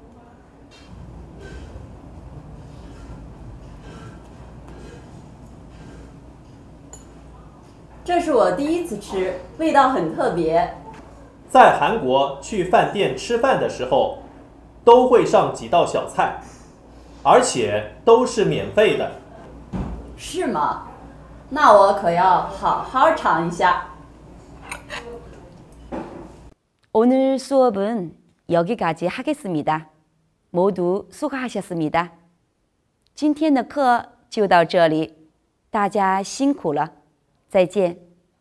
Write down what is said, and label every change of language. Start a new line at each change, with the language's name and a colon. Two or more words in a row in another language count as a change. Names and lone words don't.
Chinese: 这是我第一次吃，味道很特别。在韩国去饭店吃饭的时候，都会上几道小菜，而且都是免费的。是吗？那我可要好好尝一下。
Korean: 오늘 수업은 여기까지 하겠습니다. 모두 수고하셨습니다.
Chinese: 今天的课就到这里，大家辛苦了，再见。